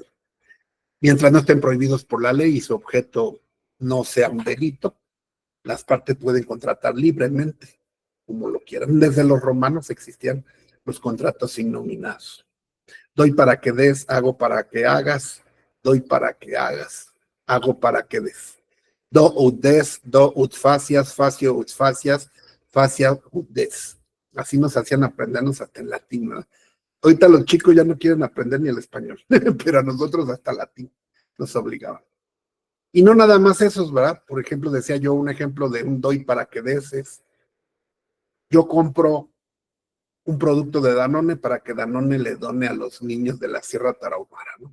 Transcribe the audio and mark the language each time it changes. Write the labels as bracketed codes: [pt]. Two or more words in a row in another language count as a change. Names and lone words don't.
[es] Mientras no estén prohibidos por la ley y su objeto no sea un delito, las partes pueden contratar libremente, como lo quieran. Desde los romanos existían los contratos innominados. Doy para que des, hago para que hagas, doy para que hagas, hago para que des. [la] Do ut des, do ut facias, facio ut facias, facia ut des. [es] Así nos hacían aprendernos hasta en latín, ¿no? Ahorita los chicos ya no quieren aprender ni el español, pero a nosotros hasta latín nos obligaban. Y no nada más esos, ¿verdad? Por ejemplo, decía yo un ejemplo de un doy para que des es, yo compro un producto de Danone para que Danone le done a los niños de la Sierra Tarahumara, ¿no?